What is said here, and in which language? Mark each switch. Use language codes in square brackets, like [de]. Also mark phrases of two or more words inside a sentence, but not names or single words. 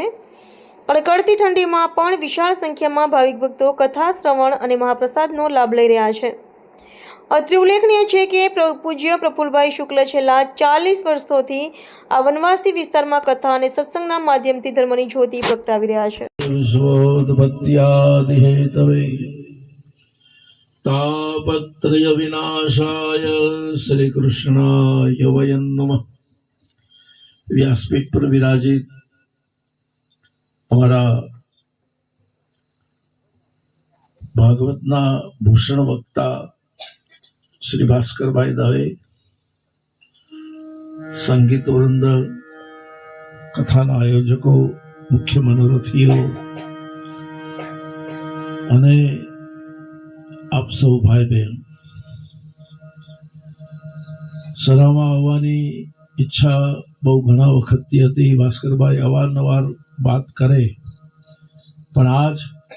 [gu] કડકડતી ઠંડીમાં પણ વિશાળ સંખ્યામાં ભાવિક ભક્તો કથા શ્રવણ અને મહાપ્રસાદનો લાભ લઈ રહ્યા છે। અત્રે ઉલ્લેખનીય છે કે પૂજ્ય પ્રફુલ્લભાઈ શુક્લ છેલ્લા 40 વર્ષોથી આ વનવાસી વિસ્તારમાં કથા અને સત્સંગના માધ્યમથી ધર્મની જ્યોતિ પ્રગટાવી રહ્યા છે। [sa] तापत्रय विनाशाय श्री कृष्णाय वयं नमः। [gu] વ્યાસપીઠ પર વિરાજિત હમારા ભાગવતના ભૂષણ વક્તા શ્રી ભાસ્કરભાઈ દવે, સંગીત વૃંદ, કથાના આયોજકો, મુખ્ય મનોરથીઓ અને આપ સૌ ભાઈ બહેન, સરામાં આવવાની ઈચ્છા બહુ ઘણા વખતથી હતી। ભાસ્કરભાઈ અવારનવાર વાત કરે, પણ આજ